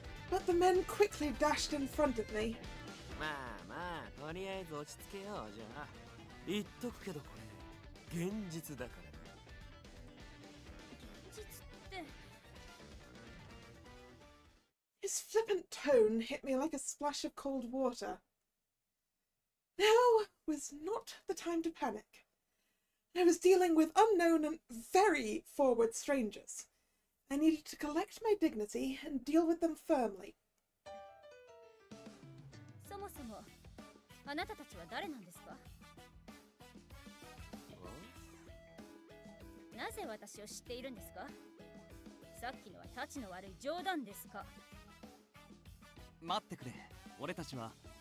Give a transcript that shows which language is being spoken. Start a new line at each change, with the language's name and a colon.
English: But the men quickly dashed in front of me.
Japanese: まあまあ、とりあえず落ち着けよう。じゃあ言っとくけどこれ現実だから。現実って。
English: His flippant tone hit me like a splash of cold water. Now was not the time to panic. I was dealing with unknown and very forward strangers. I needed to collect my dignity and deal with them firmly.
Japanese: そもそもあなたたちは誰なんですか？なぜ私を知っているんですか？さっきのはタチの悪い冗談ですか？待ってくれ。俺たちは